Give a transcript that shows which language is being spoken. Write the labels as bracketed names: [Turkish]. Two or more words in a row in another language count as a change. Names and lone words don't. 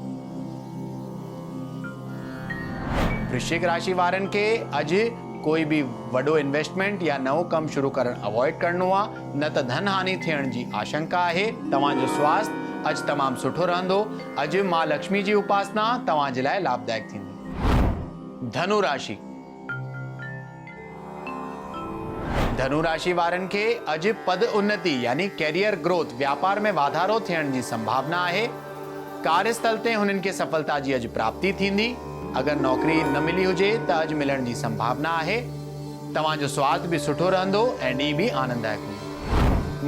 [Sindhi] वृश्चिक राशि वारनि खे अॼु कोई भी वॾो इन्वेस्टमेंट या नओं कमु शुरू करणु अवॉइड करणो आहे, न त धन हानि थियण जी आशंका आहे। तव्हांजो स्वास्थ्य अॼु तमामु सुठो रहंदो। अॼु मां लक्ष्मी जी उपासना तव्हां जे लाइ लाभदायक थींदी। धनु राशि। धनु राशि वारनि खे अॼु पद उन्नति यानी [English] career growth, [Sindhi] व्यापार में वाधारो थियण जी संभावना आहे। कार्यस्थल ते हुननि खे सफलता जी अॼु प्राप्ति थींदी। अगरि नौकरी न मिली हुजे त अॼु मिलण जी संभावना आहे। तव्हांजो स्वास्थ्य भी सुठो रहंदो ऐं ॾींहुं भी आनंददायक हूंदो।